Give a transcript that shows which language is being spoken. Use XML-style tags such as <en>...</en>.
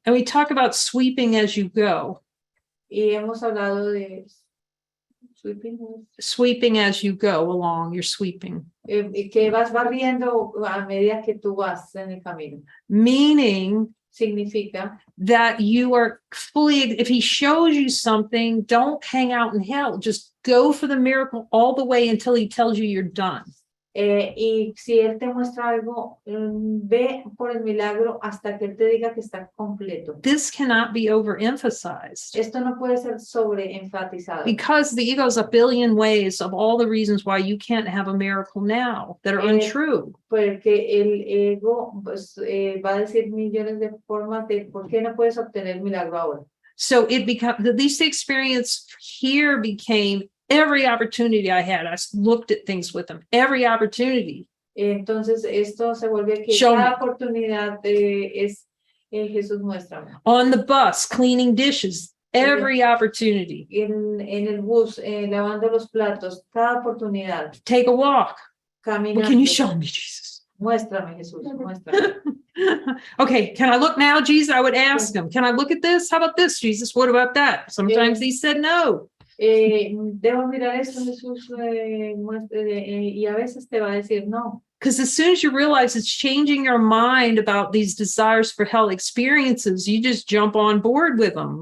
<en>And we talk about sweeping as you go.</en> <es>Y hemos hablado de sweeping,</es> <en>Sweeping as you go along, you're sweeping.</en> <es>que vas barriendo a medida que tú vas en el camino.</es> <en>Meaning</en> <es>Significa</es> <en>that you are fully, if he shows you something, don't hang out in hell. Just go for the miracle all the way until he tells you you're done.</en> <es>Y si él te muestra algo, ve por el milagro hasta que él te diga que está completo.</es> <en>This cannot be overemphasized</en> <es>Esto no puede ser sobreenfatizado.</es> <en>because the ego has a billion ways of all the reasons why you can't have a miracle now that are untrue.</en> <es>Porque el ego pues, va a decir millones de formas de por qué no puedes obtener milagro ahora.</es> <en>So it becomes, at least the experience here became every opportunity I had. I looked at things with them, every opportunity.</en> <es>Entonces esto se vuelve que</es> <en>Show</en> <es>cada</es> <en>me.</en> <es>oportunidad es Jesús muéstrame.</es> <en>On the bus, cleaning dishes, every opportunity.</en> <es>En el bus, lavando los platos, cada oportunidad.</es> <en>Take a walk.</en> <es>Caminando.</es> <en>Well, can you show me, Jesus?</en> <es>Muéstrame, Jesús, muéstrame.</es> <en>Okay, can I look now, Jesus? I would ask him, can I look at this? How about this, Jesus? What about that? Sometimes he said no.</en> <es>Debo mirar esto, Jesús, y a veces te va a decir no.</es> <en>Because as soon as you realize it's changing your mind about these desires for hell experiences, you just jump on board with them.</en>